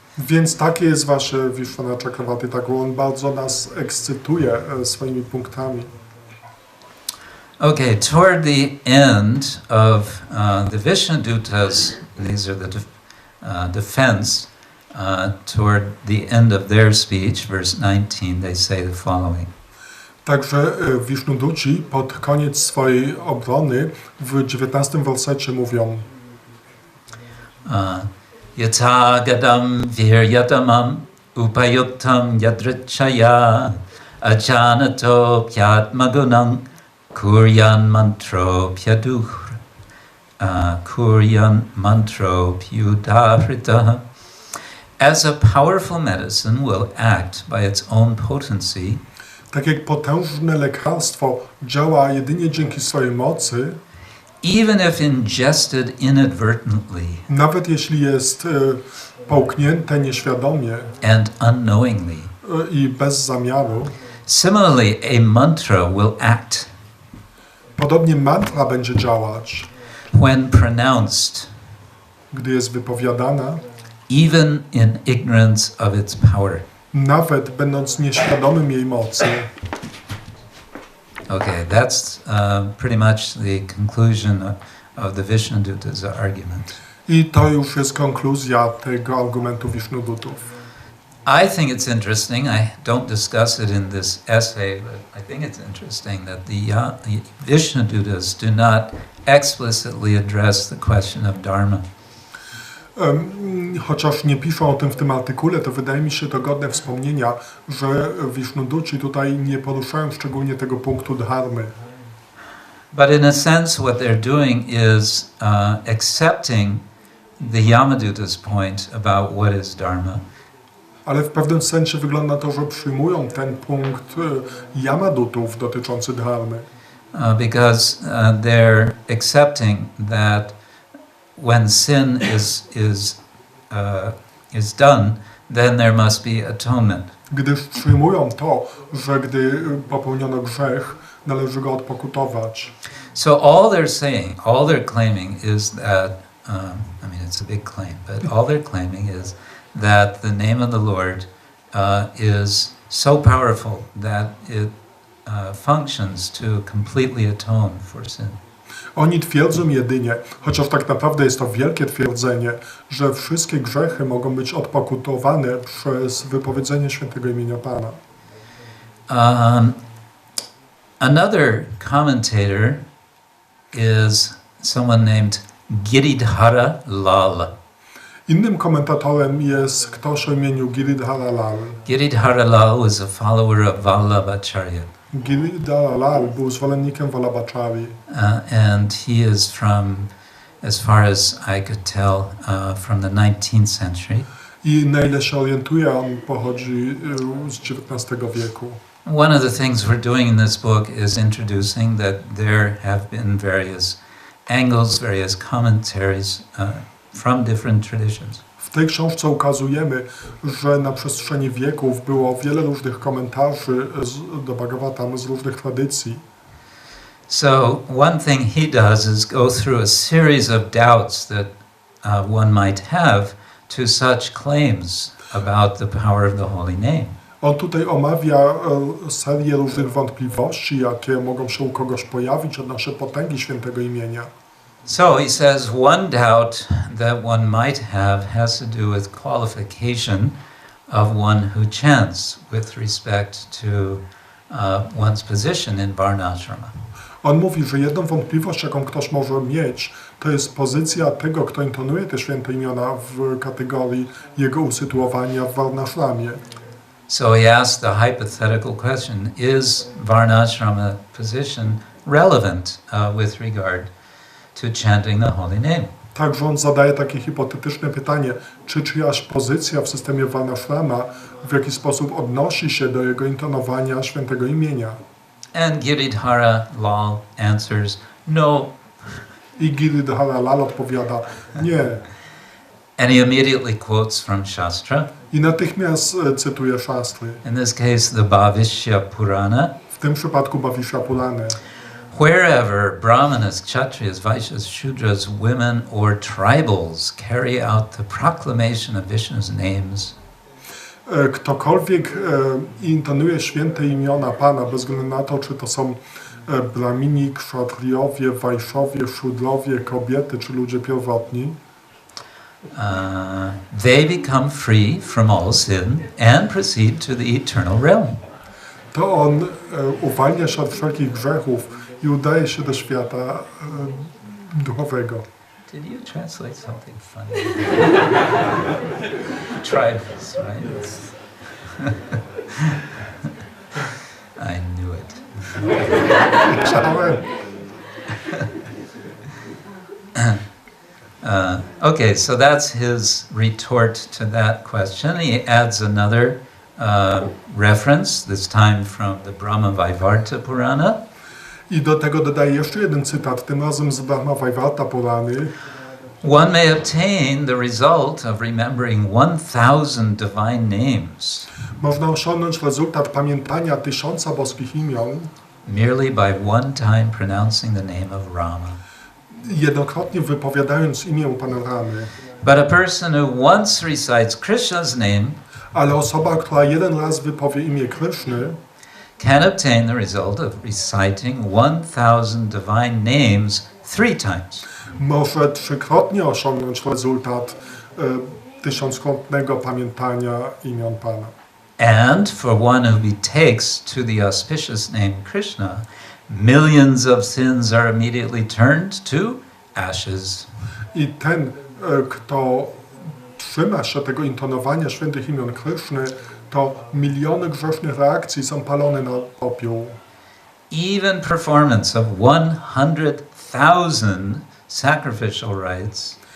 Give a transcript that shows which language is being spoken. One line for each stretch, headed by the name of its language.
Polish: Więc takie jest wasze Vishwanath Chakravarti, tak on bardzo nas ekscytuje swoimi punktami.
English: Okay, toward the end of the Vishnudutas, these are the defense, toward the end of their speech, verse 19, they say the following.
Polish: Także Vishnuduci pod koniec swojej obrony w 19 wersecie mówią
Sanskrit: Yata gadam viryatamam upayuktam yadrichaya ajanato pyatmagunam kuryan mantro pyudahrita.
English: As a powerful medicine will act by its own potency,
Polish: tak jak potężne lekarstwo działa jedynie dzięki swojej mocy,
English: even if ingested inadvertently,
Polish: nawet jeśli jest połknięte nieświadomie
English: and unknowingly,
Polish: i bez zamiaru,
English: similarly a mantra will act
Polish: podobnie mantra będzie działać,
English: when pronounced,
Polish: gdy jest wypowiadana,
English: even in ignorance of its power.
Polish: nawet będąc nieświadomym jej mocy.
English: Okay, that's pretty much the conclusion of the Vishnuduta's argument.
Polish: I to już jest konkluzja tego argumentu Vishnudutów.
English: I think it's interesting, I don't discuss it in this essay, but I think it's interesting that the Vishnudutas do not explicitly address the question of dharma.
Polish: Chociaż nie piszą o tym w tym artykule, to wydaje mi się to godne wspomnienia, że Vishnuduci tutaj nie poruszają szczególnie tego punktu dharmy.
English: But in a sense what they're doing is accepting the Yamaduta's point about what is dharma.
Polish: Ale w pewnym sensie wygląda to, że przyjmują ten punkt Yamadutów dotyczący dharmy.
English: Because they're accepting that when sin is done, then there must be atonement.
Polish: Gdyż przyjmują to, że gdy popełniono grzech, należy go odpokutować.
English: So all they're saying, all they're claiming is that, I mean it's a big claim, but all they're claiming is that the name of the Lord is so powerful that it functions to completely atone for sin.
Polish: Oni twierdzą jedynie, chociaż tak naprawdę jest to wielkie twierdzenie, że wszystkie grzechy mogą być odpokutowane przez wypowiedzenie świętego imienia Pana.
English: Another commentator is someone named Giridhara Lal.
Polish: Innym komentatorem jest ktoś o imieniu Giridhara Lal.
English: Giridhara Lal was a follower of Vallabhacharya.
Polish: Giridhara Lal był zwolennikiem Vallabhachari.
English: And he is from, as far as I could tell, from the 19th century.
Polish: I na ile się orientuję, on pochodzi z XIX wieku.
English: One of the things we're doing in this book is introducing that there have been various angles, various commentaries from different traditions.
Polish: W tej książce ukazujemy, że na przestrzeni wieków było wiele różnych komentarzy do Bhagavatam z różnych tradycji.
English: So one thing he does is go through a series of doubts that one might have to such claims about the power of the holy name.
Polish: On tutaj omawia serię różnych wątpliwości, jakie mogą się u kogoś pojawić odnośnie potęgi świętego imienia.
English: So he says one doubt that one might have has to do with qualification of one who chants with respect to one's position in Varnashrama.
Polish: On mówi, że jedną wątpliwość, jaką ktoś może mieć, to jest pozycja tego, kto intonuje te święte imiona w kategorii jego usytuowania w Varnashramie.
English: So he asked the hypothetical question, is Varnashrama position relevant with regard to chanting the holy name?
Polish: Także on zadaje takie hipotetyczne pytanie, czy czyjaś pozycja w systemie Varnashrama w jakiś sposób odnosi się do jego intonowania świętego imienia.
English: And Giridhara Lal answers, no.
Polish: I Giridhara Lal odpowiada, nie.
English: And he immediately quotes from Shastra.
Polish: I natychmiast cytuje szastry.
English: In this case, the Bhavishya Purana.
Polish: W tym przypadku Bhavishya Purana.
English: Wherever Brahmanas, Kshatriyas, Vaishyas, Shudras, women or tribals carry out the proclamation of Vishnu's names,
Polish: ktokolwiek intonuje święte imiona Pana, bez względu na to, czy to są Brahmini, Kshatriyowie, Vaishyowie, Shudrowie, kobiety, czy ludzie pierwotni,
English: they become free from all sin and proceed to the eternal realm.
Polish: To on uwalnia się od wszelkich grzechów i udaje się do świata duchowego.
English: Did you translate something funny? Try this, right? I knew it. Okay, so that's his retort to that question. He adds another reference, this time from the Brahma Vaivarta Purana.
Polish: I do tego dodaje jeszcze jeden cytat, tym razem z Brahma Vaivarta Purany.
English: One may obtain the result of remembering 1000 divine names.
Polish: Można osiągnąć rezultat pamiętania 1000 boskich imion
English: merely by one time pronouncing the name of Rama.
Polish: Jednokrotnie wypowiadając imię Pana Ramy.
English: But a person who once recites Krishna's name,
Polish: ale osoba, która jeden raz wypowie imię Kryszny,
English: can obtain the result of reciting 1000 divine names 3 times.
Polish: Może trzykrotnie osiągnąć rezultat tysiąckrotnego pamiętania imion Pana.
English: And for one who betakes to the auspicious name Krishna, millions of sins are immediately turned to ashes.
Polish: I ten, kto trzyma się tego intonowania świętych imion Kryszny, to miliony grzesznych reakcji są palone na popiół.
English: Even performance of 100,000 sacrificial rites,